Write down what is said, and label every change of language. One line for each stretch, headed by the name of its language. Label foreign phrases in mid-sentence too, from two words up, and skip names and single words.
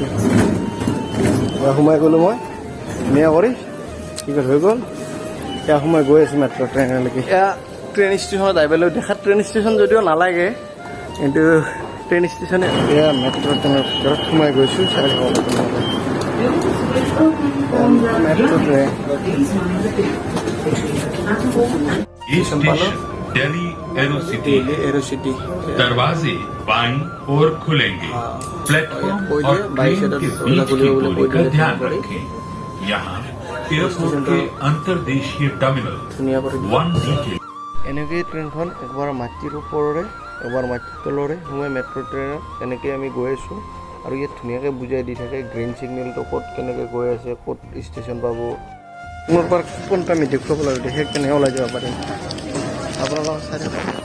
Assamese: এতিয়া সোমাই গ'লোঁ মই ধুনীয়া কৰি, টিকেট হৈ গ'ল। এতিয়া সোমাই গৈ আছোঁ
English: metro train-লৈকে।
Assamese: এয়া
English: train station-ত
Assamese: আহিব লাগিব, দেখাত
English: train station
Assamese: যদিও নালাগে, কিন্তু
English: train station-এ।
Assamese: এয়া
English: metro train-ৰ
Assamese: ভিতৰত সোমাই গৈছোঁ, চাই থাকক আপোনালোকে।
Hindi: ये स्टेशन दिल्ली एरो सिटी दरवाजे बाईं ओर खुलेंगे। प्लेटफॉर्म और ट्रेन के बीच की दूरी का ध्यान रखें। यहाँ एयरपोर्ट के अंतर्देशीय टर्मिनल 1D के
Assamese: এনেকৈ ট্ৰেইনখন একবাৰ মাটিৰ ওপৰৰে একবাৰ মাটিৰ তলৰে সোমাই
English: metro train-ত
Assamese: এনেকৈ আমি গৈ আছোঁ। আৰু ইয়াত ধুনীয়াকৈ বুজাই দি থাকে
English: green signal-টো
Assamese: ক'ত কেনেকৈ গৈ আছে, ক'ত ষ্টেচন পাব। মোৰ পৰা কোনটা আমি দেখুৱাব লাগিব, দেখে কেনেকৈ ওলাই যাব পাৰিম আপোনালোকক চাই থাকক।